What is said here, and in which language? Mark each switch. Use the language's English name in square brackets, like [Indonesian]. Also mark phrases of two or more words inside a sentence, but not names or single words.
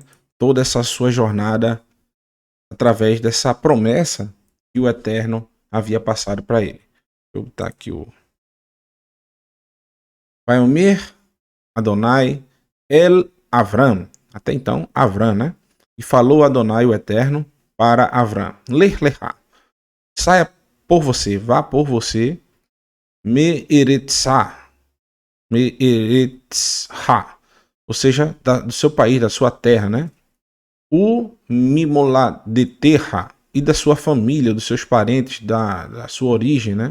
[Portuguese] Toda essa sua jornada através dessa promessa que o Eterno havia passado para ele. Deixa eu botar aqui o... [Hebrew] ויאמר אדני אל אברם. [Portuguese] Até então, Avram, né? E falou Adonai o Eterno para Avram. [Hebrew] לך לך. [Portuguese] Saia por você, vá por você. [Hebrew] מארצך מארצך. [Portuguese] Ou seja, do seu país, da sua terra, né? O mimolá de terra e da sua família, dos seus parentes, da sua origem, né?